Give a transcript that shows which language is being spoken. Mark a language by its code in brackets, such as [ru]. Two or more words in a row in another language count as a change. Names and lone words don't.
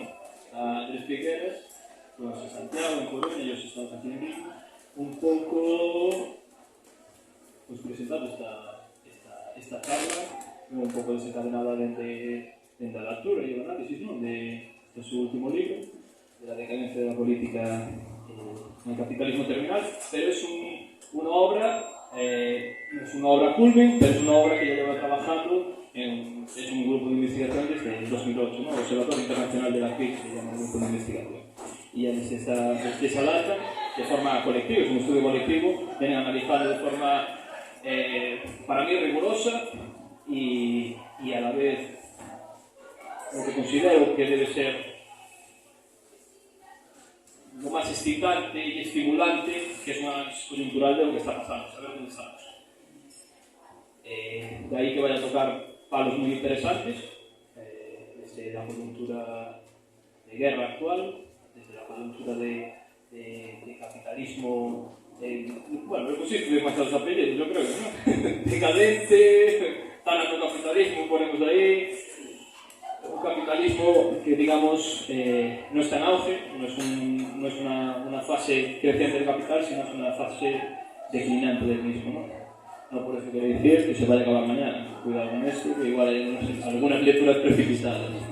[gl] A Tres Piqueras, pois en Santiago, en Coruña e os estados aquí en Vigo, un pouco pois presentando esta charla, un pouco desencadenada dende a lectura e o análisis, non? Do seu último libro, [es] de la decadencia de la política en el capitalismo terminal, pero es una obra, no es una obra culmen, pero es una obra que ya lleva trabajando es un grupo de investigación desde el 2008, ¿no? Observatorio Internacional de la CRIC, se llama el grupo de investigación. Y ya desde esa data, de forma colectiva, es un estudio colectivo, vienen analizando de forma, para mí, rigurosa y a la vez lo que considero que debe ser lo [gl] máis excitante e estimulante, que é máis [es] coyuntural de lo que está pasando, saber [gl] onde estamos. De aí que vai a tocar palos moi interesantes, desde a coyuntura de guerra actual, desde a coyuntura de capitalismo, bueno, eu consisto demasiados apellidos, eu creo, ¿no? [es] Decadente, tan [gl] no capitalismo, [es] ponemos aí, un capitalismo que, digamos, no está en auge, no es una fase creciente del capital, sino es una fase declinante del mismo, ¿no? No por eso quiere decir que se vaya a acabar mañana. Cuidado con esto, que igual hay algunas lecturas precipitadas.